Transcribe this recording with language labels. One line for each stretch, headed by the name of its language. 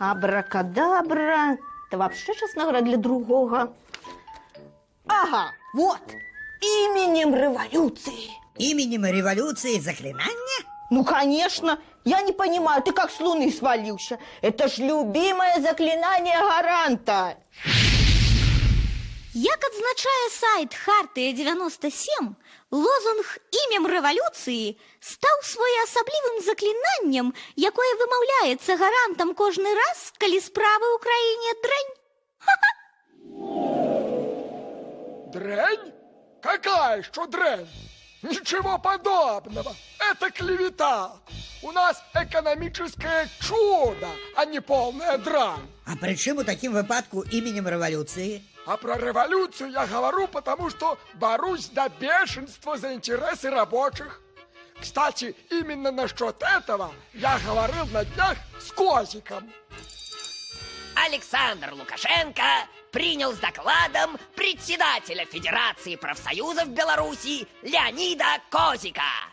Russian: Абракадабра. Это вообще, честно говоря, для другого. Ага, вот. Именем революции. Именем революции заклинание? Ну, конечно. Я не понимаю, ты как с луны свалился. Это ж любимое заклинание гаранта.
Belarusian: Як адзначае сайт «Хартыя-97», лозунг «Імем рэвалюцыі» стаў своеасаблівым заклінаннем, якое вымаўляецца гарантам кожны раз, калі справы ў краіне дрэнь.
Russian: Дрянь? Какая еще дрянь? Ничего подобного. Это клевета. У нас экономическое чудо, а не полная дрянь.
Belarusian: А при чым у такім выпадку іменем рэвалюцыі?
Russian: А про революцию я говорю, потому что борюсь до бешенства за интересы рабочих. Кстати, именно насчет этого я говорил на днях с Козиком. Александр Лукашенко принял с докладом председателя Федерации профсоюзов Беларуси Леонида Козика.